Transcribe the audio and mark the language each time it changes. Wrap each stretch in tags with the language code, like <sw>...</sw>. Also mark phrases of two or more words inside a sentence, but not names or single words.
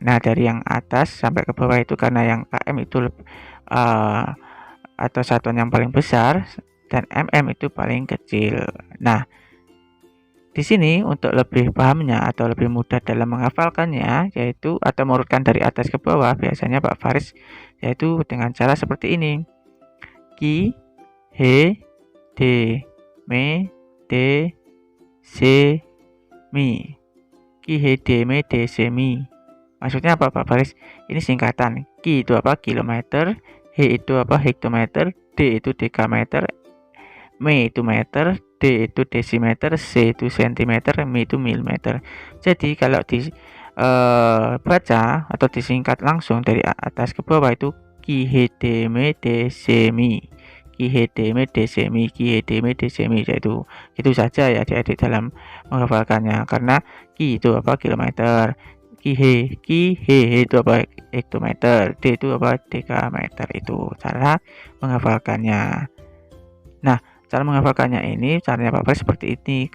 <id>Nah, dari yang atas sampai ke bawah itu karena yang km itu atau satuan yang paling besar dan mm itu paling kecil. Nah, di sini untuk lebih pahamnya atau lebih mudah dalam menghafalkannya yaitu atau mengurutkan dari atas ke bawah biasanya Pak Faris yaitu dengan cara seperti ini. Ki, he, de, me, de, se, mi. Ki, he, de, me, de, se, mi. Maksudnya apa Pak Faris? Ini singkatan. Ki itu apa? Kilometer. He itu apa? Hektometer. D itu dekameter. Me itu meter, D itu desimeter, C itu sentimeter, M itu milimeter. Jadi kalau baca atau disingkat langsung dari atas ke bawah itu Ki, He, De, Me, De, Se, Mi. Ki, He, De, Me, De, Se, Mi. Ki, He, De, Me, De, Se, Mi. Itu saja ya adik-adik dalam menghafalkannya karena Ki itu apa? Kilometer. Ki, He itu apa? Hektometer. D itu apa? Dekameter. Itu cara menghafalkannya. Nah, cara menghafalkannya ini caranya Pak Faris seperti ini.</id>